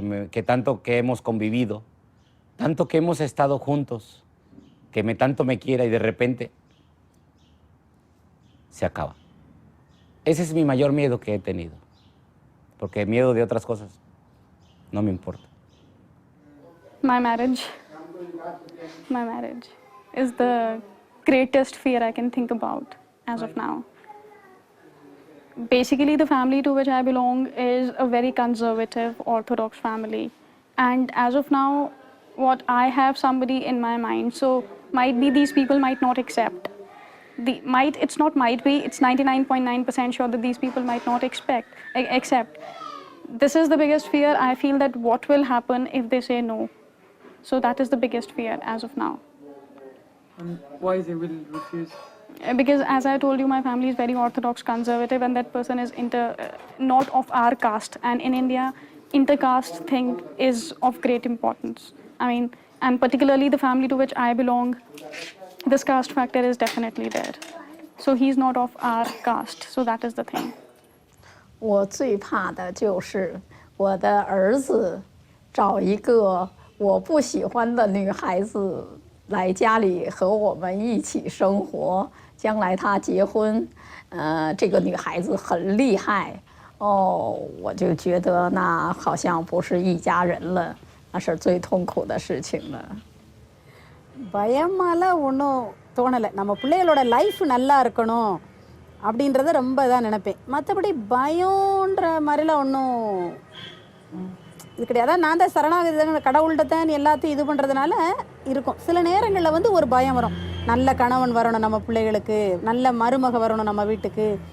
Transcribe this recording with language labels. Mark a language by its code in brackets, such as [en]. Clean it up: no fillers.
[es] Que tanto que hemos convivido, tanto que hemos estado juntos, que tanto me quiera y de repente se acaba. Ese es mi mayor miedo que he tenido, porque miedo de otras cosas no me importa. [en] My marriage is the greatest fear I can think about as of now. Basically, the family to which I belong is a very conservative, orthodox family. And as of now, what I have somebody in my mind, so might be these people might not accept. It's not might be, it's 99.9% sure that these people might not accept. This is the biggest fear. I feel that what will happen if they say no. So that is the biggest fear as of now. And why they will refuse? Because as I told you, my family is very orthodox, conservative, and that person is not of our caste. And in India, intercaste thing is of great importance. I mean, and particularly the family to which I belong, this caste factor is definitely there. So he's not of our caste. So that is the thing. [zh] 我最怕的就是我的儿子找一个我不喜欢的女孩子来家里和我们一起生活。将来他结婚，这个女孩子很厉害，我就觉得那好像不是一家人了，那是最痛苦的事情了。 [ta] பயமால ஒன்றும் தோணலை. நம்ம பிள்ளைகளோட life நல்லா இருக்கணும் அப்படின்றத ரொம்ப இதாக நினைப்பேன். மற்றபடி பயம்ன்ற மாதிரிலாம் ஒன்றும் இது கிடையாது. அதான் நான் தான் சரணாகதி கடவுள்கிட்ட தான் எல்லாத்தையும் இது பண்ணுறதுனால இருக்கும். சில நேரங்களில் வந்து ஒரு பயம் வரும். நல்ல கணவன் வரணும் நம்ம பிள்ளைகளுக்கு, நல்ல மருமக வரணும் நம்ம வீட்டுக்கு.